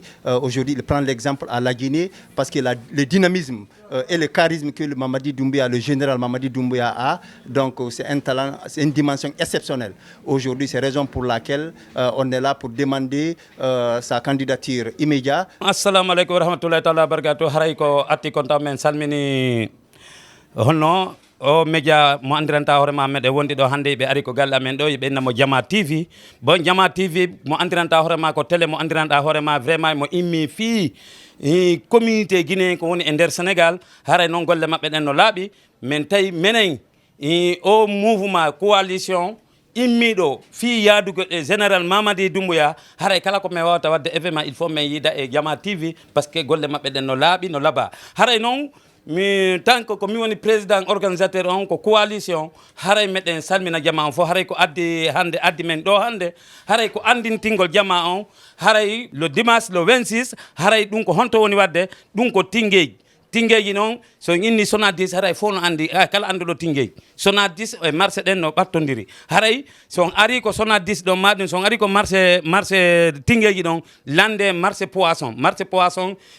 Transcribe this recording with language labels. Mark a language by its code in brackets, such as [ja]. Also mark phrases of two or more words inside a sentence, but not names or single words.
[fr] Aujourd'hui, il prend l'exemple à la Guinée parce que le dynamisme et le charisme que le Mamadi Doumbouya, le général Mamadi Doumbouya a, donc c'est un talent, c'est une dimension exceptionnelle. Aujourd'hui, c'est la raison pour laquelle on est là pour demander sa candidature immédiate. [ar] السلام عليكم ورحمة الله وبركاته. [ff] Haray ko atti konta men salmini honno o média mo andiranta hoore ma meɗe wondi ɗo hannde ɓe ari ko galle amen ɗo ɓe innamo Jama TV bon Jama TV mo andiranta hoore ma ko télé mo andiranɗa hoore ma vraiment mo immi fii [fr] communauté guinéen [ff] ko woni e nder Sénégal haray noon golle maɓɓe ɗen no laaɓi min tawi menen o [fr] mouvement coalition [ff] immiɗo fi yaadugo e général Mamadi Doumbouya haray kala ko min wawata wadde [fr] événement il faut [ff] min yiida e Jama TV [fr] par ce que [ff] golle maɓɓe ɗen no laaɓi no laaɓa haray noon mi [fr] tant que [ff] mi woni [fr] président organisateur [ff] on ko coalition haray meɗen salmina Jama on fof haray ko addi hande addi men ɗo hande haray ko andintingol Jama on haray [fr] le dimanche le 26 [ff] haray ɗum ko honto woni wadde ɗum ko Tingueji noon so inni sona 10 haray fof no andi kala anduɗo Tingueji sona 10 e marché ɗen no ɓattodiri haray so ari ko sona 10 ɗon maɗum so ari ko marché Tingueji ɗon lande [fr] marché poisson